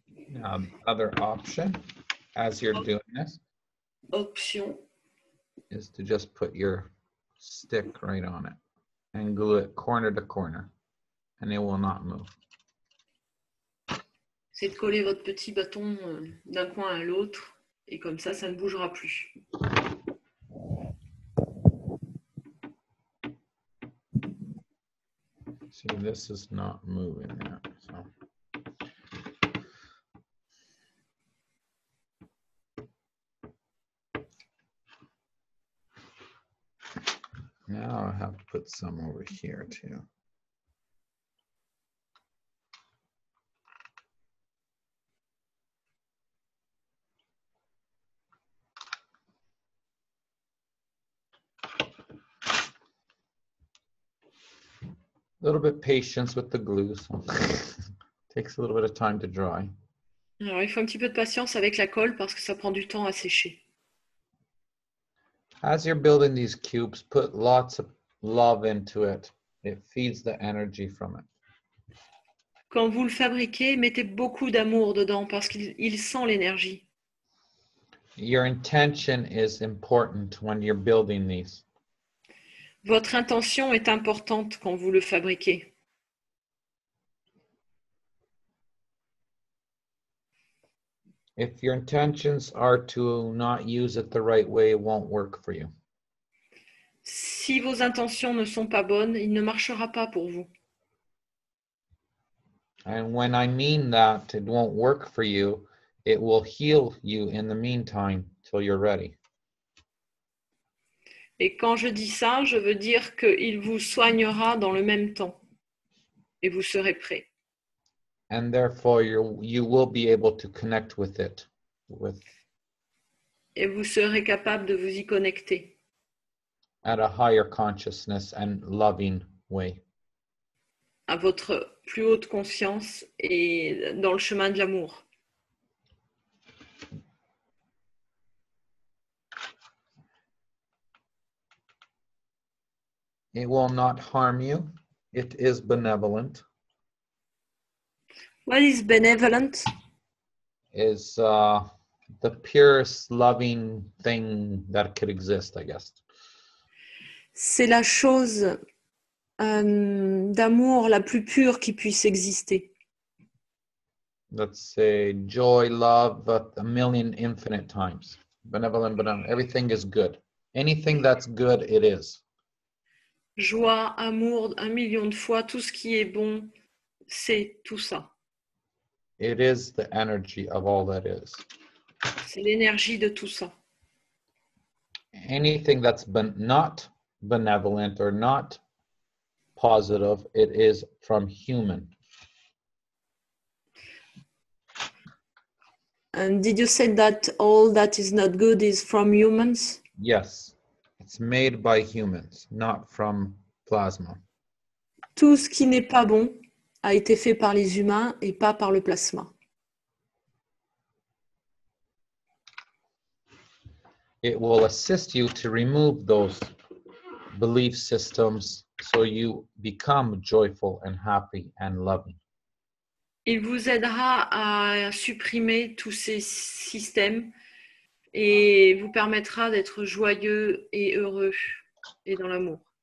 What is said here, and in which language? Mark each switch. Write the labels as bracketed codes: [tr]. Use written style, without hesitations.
[en] Now, the other option, as you're doing this, Option. is to just put your stick right on it and glue it corner to corner, and it will not move. [fr] C'est de coller votre petit bâton d'un coin à l'autre. Et comme ça ne bougera plus. [en] See, this is not moving yet, so. Now I have to put some over here too. little bit patience with the glue. So takes a little bit of time to dry. [fr] Alors, il faut un petit peu de patience avec la colle parce que ça prend du temps à sécher. [en] As you're building these cubes, put lots of love into it. It feeds the energy from it. [fr] Quand vous le fabriquez, mettez beaucoup d'amour dedans parce qu'il sent l'énergie. [en] Your intention is important when you're building these. [fr] Votre intention est importante quand vous le fabriquez. [en] If your intentions are to not use it the right way, it won't work for you. [fr] Si vos intentions ne sont pas bonnes, il ne marchera pas pour vous. [en] And when I mean that it won't work for you, it will heal you in the meantime till you're ready. [fr] Et quand je dis ça, je veux dire qu'il vous soignera dans le même temps. Et vous serez prêt. [en] And therefore you will be able to connect with it. [fr] Et vous serez capable de vous y connecter. [en] At a higher consciousness and loving way. [fr] À votre plus haute conscience et dans le chemin de l'amour. [en] It will not harm you. It is benevolent. What is benevolent? Is the purest loving thing that could exist, I guess. [fr] C'est la chose d'amour la plus pure qui puisse exister. [en] Let's say joy, love, a million infinite times. Benevolent, everything is good. Anything that's good, it is. [fr] Joie, amour, 1 million de fois, tout ce qui est bon, c'est tout ça. [en] It is the energy of all that is. [fr] C'est l'énergie de tout ça. [en] Anything that's not benevolent or not positive, it is from human. And did you say that all that is not good is from humans? Yes, it's made by humans, not from plasma. [fr] Tout ce qui n'est pas bon a été fait par les humains et pas par le plasma. [en] It will assist you to remove those belief systems so you become joyful and happy and loving. [fr] Il vous aidera à supprimer tous ces systèmes et vous permettra d'être joyeux et heureux et dans l'amour.